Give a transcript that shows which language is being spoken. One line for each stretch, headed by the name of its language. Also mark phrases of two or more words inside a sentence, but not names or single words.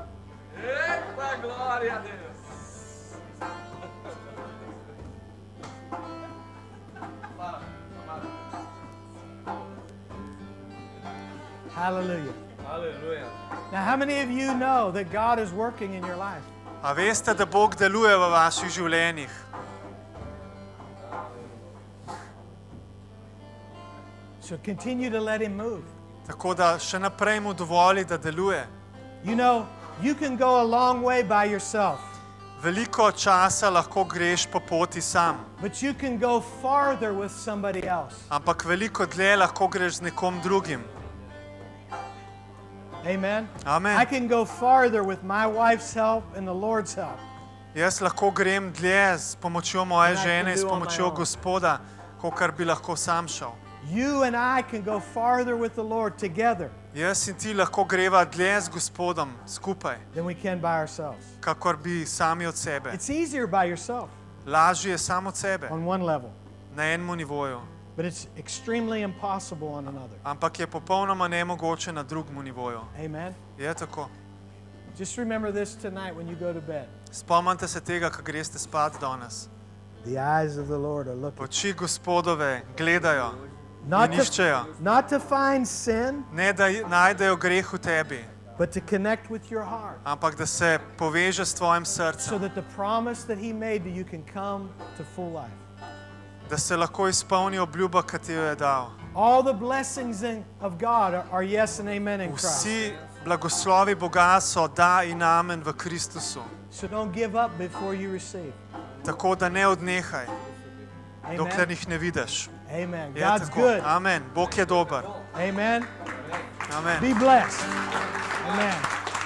Portuguese: Eita, glória a Deus.
English: Hallelujah.
Portuguese: Aleluia.
English: Now, how many of you know that God is working in your life?
Slovenian: A veste, da Bog deluje v vaših življenjih?
English: So continue to let Him move.
Slovenian: Tako da še naprej mu dovoli, da deluje.
English: You know, you can go a long way by yourself,
Slovenian: Veliko časa lahko greš po poti sam,
English: but you can go farther with somebody else.
Slovenian: ampak veliko dlje lahko greš z nekom drugim.
English: Amen?
Slovenian: Amen.
English: I can go farther with my wife's help and the Lord's help.
Slovenian: Jaz lahko grem dlje s pomočjo moje
English: And I
Slovenian: žene,
English: can
Slovenian: s
English: do on my
Slovenian: pomočjo
English: own.
Slovenian: Gospoda, kakor bi lahko sam šel.
English: You and I can go farther with the Lord together
Slovenian: Jaz in ti lahko greva dlje z Gospodom skupaj,
English: than we can by ourselves.
Slovenian: kakor bi sami od sebe.
English: It's easier by yourself
Slovenian: Lažje je sam od sebe,
English: on one level,
Slovenian: na enem nivoju,
English: but it's extremely impossible on another.
Slovenian: ampak je popolnoma nemogoče na drugem nivoju.
English: Amen?
Slovenian: Je tako.
English: Just remember this tonight when you go to bed.
Slovenian: Spomnite se tega, ko greste spat danes.
English: The eyes of the Lord are looking.
Slovenian: Oči Gospodove gledajo
English: Not
Slovenian: in iščejo.
English: not to find sin,
Slovenian: Ne da najdejo greh v tebi,
English: but to connect with your heart
Slovenian: ampak da se poveže s tvojim
English: so
Slovenian: srcem.
English: that the promise that He made to you can come to full life.
Slovenian: Da se lahko izpolni obljuba, ki ti jo je dal.
English: All the blessings of God are yes and amen in Christ.
Slovenian: Vsi blagoslovi Boga so da in amen v Kristusu.
English: So don't give up before you receive.
Slovenian: Tako da ne odnehaj, dokler
English: Amen.
Slovenian: jih ne vidiš. Amen. Je
English: God's
Slovenian: tako.
English: good.
Slovenian: Amen. Bog je dober.
English: Amen. Amen. Be blessed. Amen.